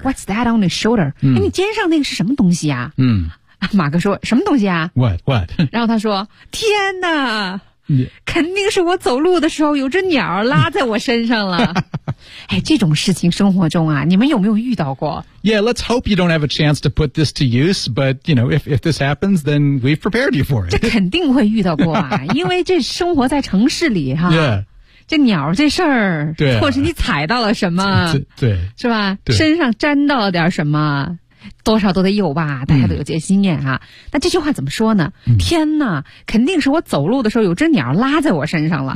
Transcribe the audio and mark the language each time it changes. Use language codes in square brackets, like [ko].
[en] What's that on your shoulder、嗯、 [zh] 哎你肩上那个是什么东西啊嗯马哥说什么东西啊 [en] What [zh] 然后他说天哪、 [en] yeah. [zh] 肯定是我走路的时候有只鸟拉在我身上了哎这种事情生活中啊你们有没有遇到过 [en] Yeah let's hope you don't have a chance to put this to use But you know if this happens Then we've prepared you for it [zh] 这肯定会遇到过啊因为这生活在城市里哈、 [en] yeah. [zh] 这鸟这事儿对、啊、或是你踩到了什么对是吧对身上沾到了点什么多少都得有吧大家都有这些经验啊、嗯、那这句话怎么说呢、嗯、天哪肯定是我走路的时候有只鸟拉在我身上了、